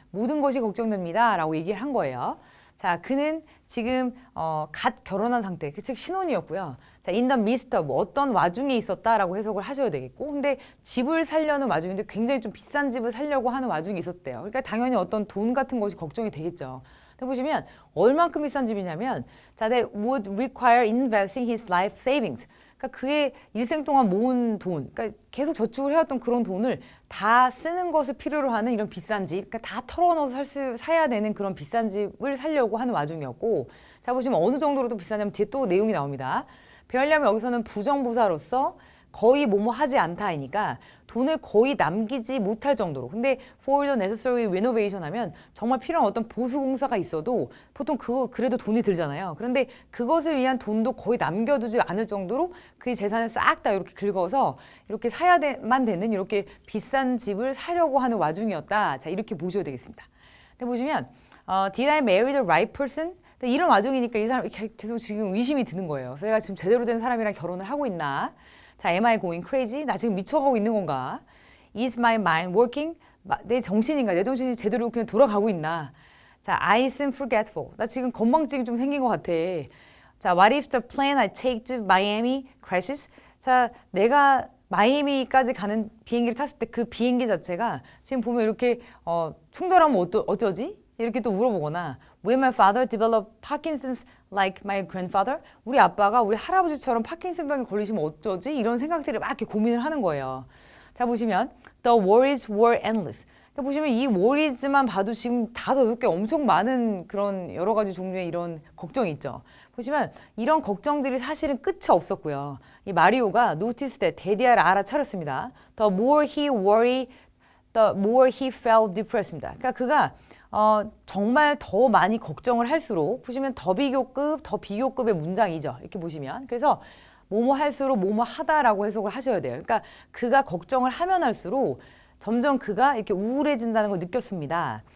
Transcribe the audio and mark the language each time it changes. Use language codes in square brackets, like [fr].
[ko] 모든 것이 걱정됩니다. 라고 얘기를 한 거예요. 자, 그는 지금 갓 결혼한 상태, 즉 신혼이었고요. 자, [en] in the midst of [ko] 어떤 와중에 있었다라고 해석을 하셔야 되겠고, 근데 집을 살려는 와중인데 굉장히 좀 비싼 집을 살려고 하는 와중에 있었대요. 그러니까 당연히 어떤 돈 같은 것이 걱정이 되겠죠. 근데 보시면 얼만큼 비싼 집이냐면, 자, [en] they would require investing his life savings. [ko] 그러니까 그의 일생 동안 모은 돈, 그러니까 계속 저축을 해왔던 그런 돈을 다 쓰는 것을 필요로 하는 이런 비싼 집, 그러니까 다 털어넣어서 사야 되는 그런 비싼 집을 살려고 하는 와중이었고, 자, 보시면 어느 정도로 또 비싸냐면 뒤에 또 내용이 나옵니다. 왜냐하면 여기서는 부정부사로서 거의 뭐뭐 하지 않다이니까 돈을 거의 남기지 못할 정도로. 근데 [en] for the necessary renovation [ko] 하면 정말 필요한 어떤 보수 공사가 있어도 보통 그거 그래도 돈이 들잖아요. 그런데 그것을 위한 돈도 거의 남겨두지 않을 정도로 그의 재산을 싹 다 이렇게 긁어서 이렇게 사야만 되는 이렇게 비싼 집을 사려고 하는 와중이었다. 자, 이렇게 보셔야 되겠습니다. 근데 보시면 [en] Did I marry the right person? [ko] 이런 와중이니까 이 사람 계속 지금 의심이 드는 거예요. 그래서 내가 지금 제대로 된 사람이랑 결혼을 하고 있나? [en] 자, am I going crazy? [ko] 나 지금 미쳐가고 있는 건가? [en] Is my mind working? [ko] 내 정신인가? 내 정신이 제대로 그냥 돌아가고 있나? [en] 자, I seem forgetful. [ko] 나 지금 건망증이 좀 생긴 것 같아. [en] 자, what if the plane I take to Miami crashes? [ko] 자, 내가 마이애미까지 가는 비행기를 탔을 때 그 비행기 자체가 지금 보면 이렇게 충돌하면 어쩌지? 이렇게 또 물어보거나 [en] Will my father develop Parkinson's like my grandfather? [ko] 우리 아빠가 우리 할아버지처럼 파킨슨병에 걸리시면 어쩌지? 이런 생각들을 막 이렇게 고민을 하는 거예요. 자, 보시면 [en] The worries were endless. [ko] 보시면 이 worries만 봐도 지금 5개 엄청 많은 그런 여러 가지 종류의 이런 걱정이 있죠. 보시면 이런 걱정들이 사실은 끝이 없었고요. 이 마리오가 notice that 데디아를 알아차렸습니다. [en] The more he worried, the more he felt depressed입니다. [ko] 그러니까 그가 정말 더 많이 걱정을 할수록 보시면 더 비교급의 문장이죠. 이렇게 보시면. 그래서 뭐뭐 할수록 뭐뭐 하다라고 해석을 하셔야 돼요. 그러니까 그가 걱정을 하면 할수록 점점 그가 이렇게 우울해진다는 걸 느꼈습니다.